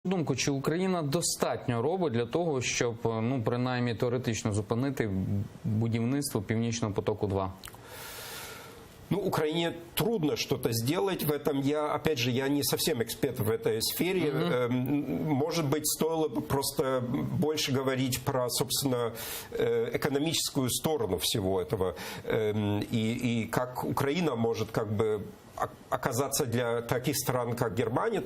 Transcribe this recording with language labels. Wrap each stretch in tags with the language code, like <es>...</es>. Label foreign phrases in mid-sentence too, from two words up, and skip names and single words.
<uk>Думку, чи Україна достатньо робить для того, щоб, принаймні теоретично зупинити будівництво Північного потоку-2?</uk> <ru>Украине трудно что-то сделать в этом. Опять же, я не совсем эксперт в этой сфере. Может быть, стоило бы просто больше говорить про, собственно, экономическую сторону всего этого. И как Украина может как бы оказаться для таких стран, как Германия.</ru>